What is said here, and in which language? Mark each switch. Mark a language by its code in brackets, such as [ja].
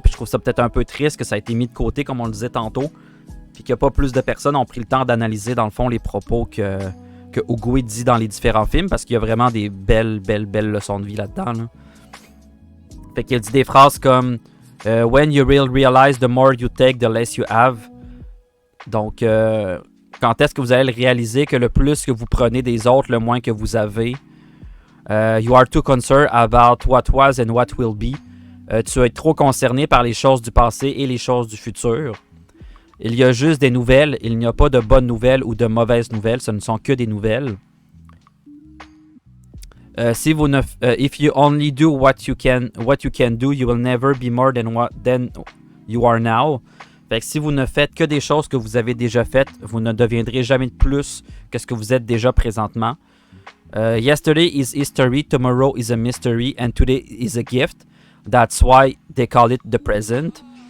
[fr] Puis je trouve ça peut-être un peu triste que ça a été mis de côté, comme on le disait tantôt, puis que pas plus de personnes ont pris le temps d'analyser dans le fond les propos que Oogway dit dans les différents films, parce qu'il y a vraiment des belles leçons de vie là-dedans, là. Fait qu'il dit des phrases comme [en] When you will realize the more you take, the less you have. [fr] Donc, quand est-ce que vous allez le réaliser que le plus que vous prenez des autres, le moins que vous avez. [en] You are too concerned about what was and what will be. [fr] Tu vas être trop concerné par les choses du passé et les choses du futur. Il y a juste des nouvelles. Il n'y a pas de bonnes nouvelles ou de mauvaises nouvelles. Ce ne sont que des nouvelles. [en] If you only do what you can do, you will never be more than you are now. [fr] Fait que si vous ne faites que des choses que vous avez déjà faites, vous ne deviendrez jamais de plus que ce que vous êtes déjà présentement. [en] Yesterday is history, tomorrow is a mystery, and today is a gift. That's why they call it the present.